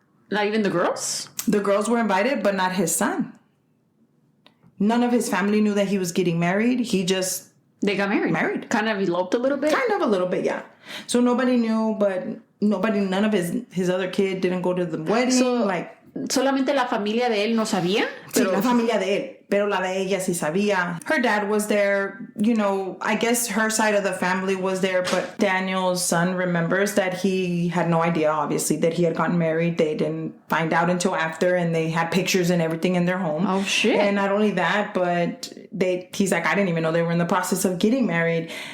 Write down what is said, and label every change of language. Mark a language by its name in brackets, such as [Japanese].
[English] Not even the girls? The girls were invited, but not his son. None of his family knew that he was getting married. They got married. Kind of eloped a little bit? Kind of a little bit, yeah. So nobody knew, but none of his other kid didn't go to the wedding. [Spanish] So, solamente la familia de él no sabía? Sí, la familia de él. Pero la de ella sí sabía. [English] Her dad was there. I guess her side of the family was there, but Daniel's son remembers that he had no idea, obviously, that he had gotten married. They didn't find out until after, and they had pictures and everything in their home. Oh, shit. And not only that, but he's like, I didn't even know they were in the process of getting married.